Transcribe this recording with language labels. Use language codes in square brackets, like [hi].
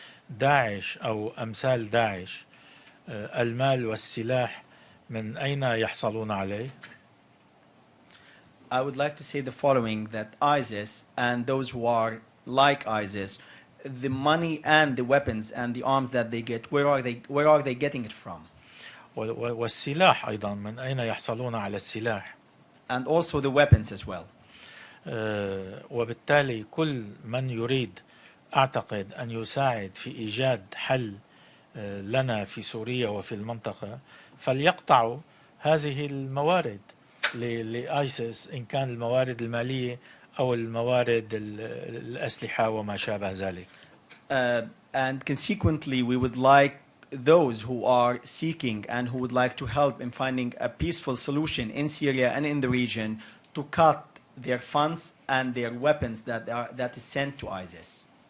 [ar] داعش أو أمثال داعش، المال والسلاح من أين يحصلون عليه؟ [en] I would like to say the following, that ISIS and those who are like ISIS, the money and the weapons and the arms that they get, where are they getting it from? [ar] والسلاح أيضا من أين يحصلون على السلاح؟ [en] And also the weapons as well. [ar] وبالتالي كل من يريد أعتقد أن يساعد في إيجاد حل لنا في سوريا وفي المنطقة فليقطعوا هذه الموارد لآيسيس، إن كان الموارد المالية أو الموارد الأسلحة وما شابه ذلك. [en] And consequently we would like those who are seeking and who would like to help in finding a peaceful solution in Syria and in the region to cut their funds and their weapons that is sent to ISIS.